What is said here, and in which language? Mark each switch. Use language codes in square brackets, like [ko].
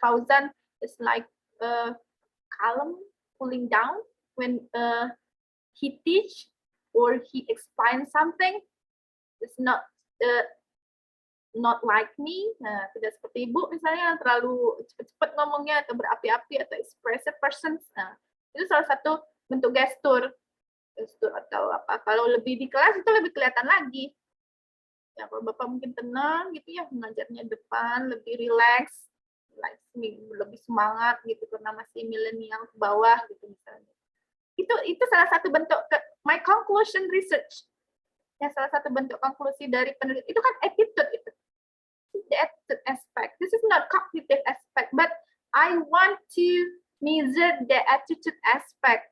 [en] Fauzan is like calm, cooling down when he teach or he explain something. It's not like me. [id] Nah, tidak seperti Ibu misalnya yang terlalu cepat-cepat ngomongnya atau berapi-api atau expressive person. Nah, itu salah satu bentuk gestur atau apa. Kalau lebih di kelas itu lebih kelihatan lagi. Ya, kalau Bapak mungkin tenang gitu ya, mengajarnya depan, lebih relax, lebih semangat gitu karena masih milenial ke bawah gitu misalnya. Itu salah satu bentuk [en] my conclusion research. [id] Ya, salah satu bentuk konklusi dari penelitian itu kan attitude itu. [en] The attitude aspect. This is not cognitive aspect, but I want to measure the attitude aspect.